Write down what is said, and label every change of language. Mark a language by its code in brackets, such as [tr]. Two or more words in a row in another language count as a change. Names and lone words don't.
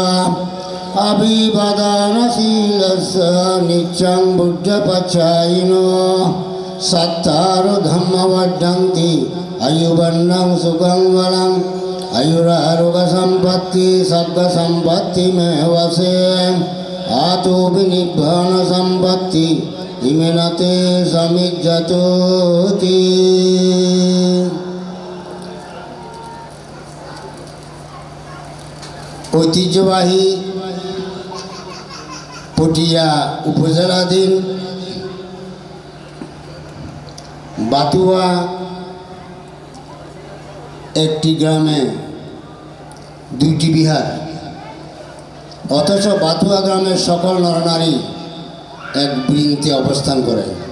[pi] অভিবাদনশীলস্য নিত্যং বুদ্ধপচ্ছায়িনো সত্তারো ধম্মবদ্ধন্তি আয়ুবন্নং সুখং বলং আয়ুরারোগ্য সম্পত্তি সর্গ সম্পত্তি মেবসে আতো বিনির্ভণ সম্পত্তি ইমেনতে সমিজ্জতোতি। [bn] ঐতিহ্যবাহী পটিয়া উপজেলাধীন বাতুয়া একটি গ্রামে দুইটি বিহার, অথচ বাতুয়া গ্রামের সকল নরনারী এক বৃন্তে অবস্থান করে।